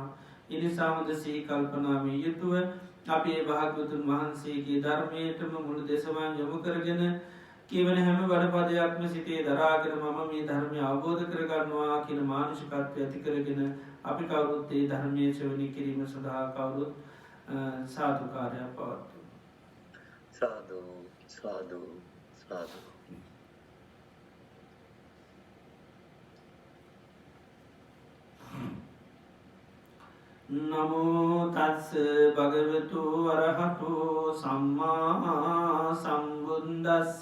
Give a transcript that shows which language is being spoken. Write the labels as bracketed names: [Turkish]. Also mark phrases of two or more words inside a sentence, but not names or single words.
[Sinhala] එනිසා හොඳ සිහි කල්පනාවේ යුතුව අපේ භාග්‍යවතුන් වහන්සේගේ ධර්මයටම මුළු දෙසවන් යොමු කරගෙන කියවන හැම වඩපදයක්ම සිතේ දරාගෙන මම මේ ධර්මය අවබෝධ කරගන්නවා කියන මානසිකත්වය ඇති කරගෙන අපි කවුරුත් ඒ ධර්මය ශ්‍රවණය කිරීම සඳහා කවුරුත් සාදුකාරයක් පවත්වමු. [Pali] සාදු සාදු සාදු. නමෝ තස්ස භගවතු වරහතු සම්මා සම්බුද්දස්ස.